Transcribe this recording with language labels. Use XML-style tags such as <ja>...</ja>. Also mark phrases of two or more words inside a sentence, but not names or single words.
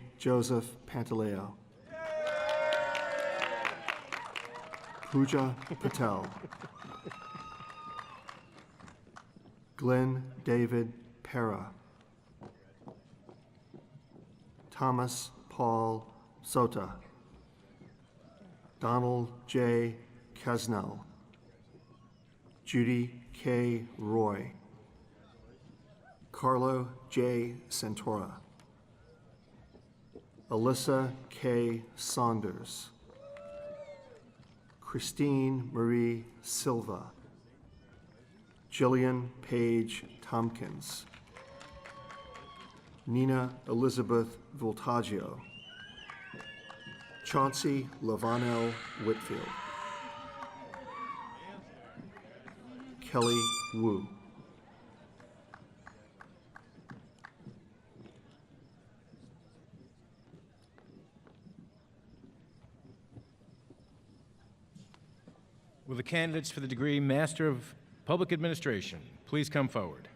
<en>Joseph Pantaleo, Pooja Patel, Glenn David Pera, Thomas Paul Sota, Donald J. Kesnell, Judy K. Roy, Carlo J. Santora, Alyssa K. Saunders, Christine Marie Silva, Jillian Page Tompkins, Nina Elizabeth Voltaggio, Chauncey Lavanel Whitfield, Kelly Wu. Will the candidates for the degree Master of Public Administration please come forward?</en>